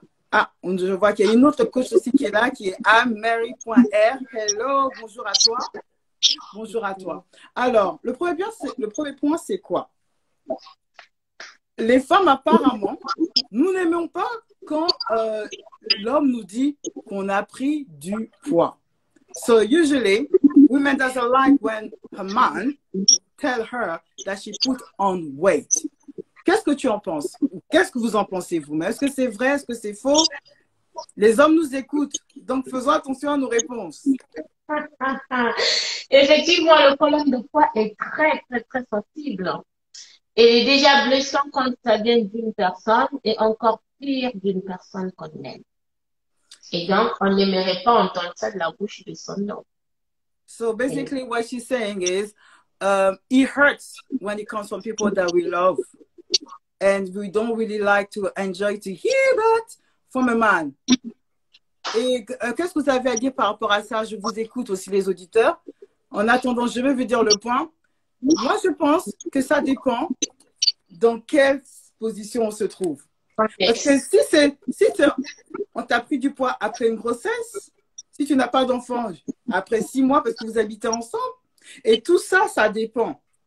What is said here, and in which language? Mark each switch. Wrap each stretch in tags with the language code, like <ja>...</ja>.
<fr>Ah, je vois qu'il y a une autre coach aussi qui est là, qui est Mary.r. Hello, bonjour à toi. Bonjour à toi. Alors, le premier point, c'est quoi? Les femmes, apparemment, nous n'aimons pas quand l'homme nous dit qu'on a pris du poids.</fr> <en>So, usually, women doesn't like when a man tell her that she put on weight.</en> <fr>Qu'est-ce que tu en penses? Qu'est-ce que vous en pensez, vous? Est-ce que c'est vrai? Est-ce que c'est faux? Les hommes nous écoutent, donc faisons attention à nos réponses. Effectivement, le problème de poids est très, très, très sensible. Et déjà blessant quand ça vient d'une personne et encore pire d'une personne qu'on aime. Et donc, on n'aimerait pas entendre ça de la bouche de son homme.</fr> <en>So basically what she's saying is, it hurts when it comes from people that we love. And we don't really like to enjoy to hear that from a man.</en> <fr>Et qu'est-ce que vous avez à dire par rapport à ça? Je vous écoute aussi les auditeurs. En attendant, je vais vous dire le point. Moi, je pense que ça dépend dans quelle position on se trouve. Parce que si on t'a pris du poids après une grossesse, si tu n'as pas d'enfant après 6 mois parce que vous habitez ensemble, et tout ça, ça dépend.</fr>